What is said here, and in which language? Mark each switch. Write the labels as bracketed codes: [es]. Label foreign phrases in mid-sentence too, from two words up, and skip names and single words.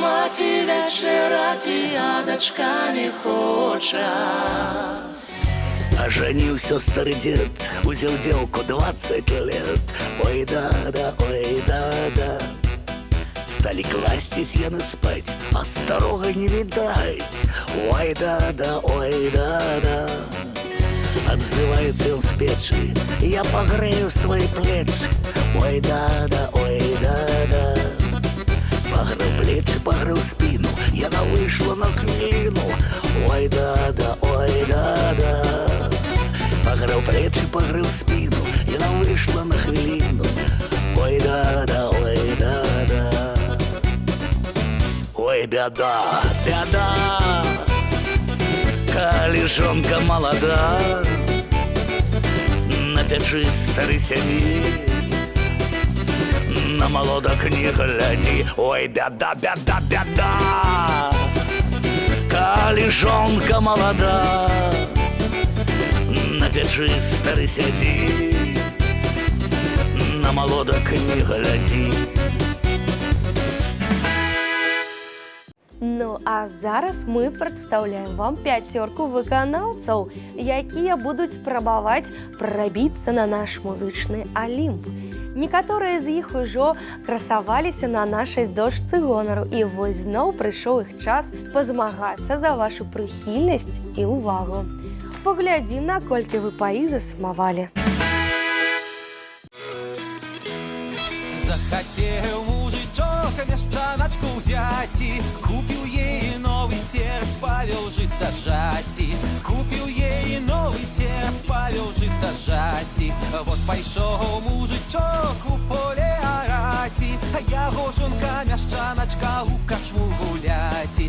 [uk] спати вечерати, а дочка не хоча. [ru] Оженился старый дед, узел девку 20 лет. Ой да-да, ой да-да. Стали кластись яны спать, а старого не видать. Ой да-да, ой да-да. Отзывается он с печи, я погрею свои плечи. Ой да-да, ой да-да. Погрел плечи, погрел спину, яна вышла на хвилину. Ой да-да, ой да-да. Погрел плечи, погрел спину, яна вышла на хвилину. Ой да-да, ой да-да. Ой, беда, беда, калежонка молода, на печи старый сидит, на молодок не гляди. Ой, беда, беда, беда, калежонка молода, на печи старый сидит, на молодок не гляди. [be] Ну а зараз мы прадстаўляем вам пяцёрку выканаўцаў, якія будуць спрабаваць прабіцца на наш музычны алімп. Некаторыя з іх ужо красаваліся на нашай дошцы гонару, і вось зноў прыйшоў іх час пазмагацца за вашу прыхільнасць і ўвагу. Паглядзім, наколькі вы па іх засумавалі. [ru] Захотел мужичок мяшчаначку взяти, купил ей новый серп, повел жить дожати. Купил ей новый серп, повел жить дожати. Вот пошел мужичок у поле орати, а я гоженка мяшчаначка у качму гуляти.